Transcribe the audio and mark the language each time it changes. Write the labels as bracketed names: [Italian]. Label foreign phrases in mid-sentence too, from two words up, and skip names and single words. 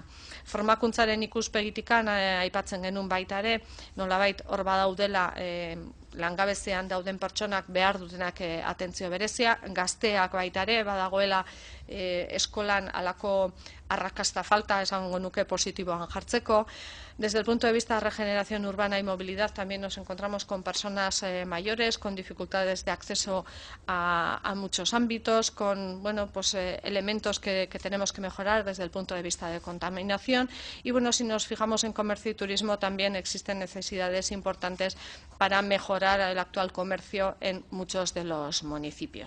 [Basque] Formakuntzaren ikuspegitikan aipatzen genuen baita ere, nolabait hor badaudela langabezian dauden pertsonak behar dutenak atentzio berezia, gazteak baita ere badagoela eskolan alako arrakasta falta, esango nuke positiboan jartzeko. [Spanish] Desde el punto de vista de regeneración urbana y movilidad también nos encontramos con personas mayores, con dificultades de acceso a muchos ámbitos, con elementos que tenemos que mejorar desde el punto de vista de contaminación. Y si nos fijamos en comercio y turismo, también existen necesidades importantes para mejorar el actual comercio en muchos de los municipios.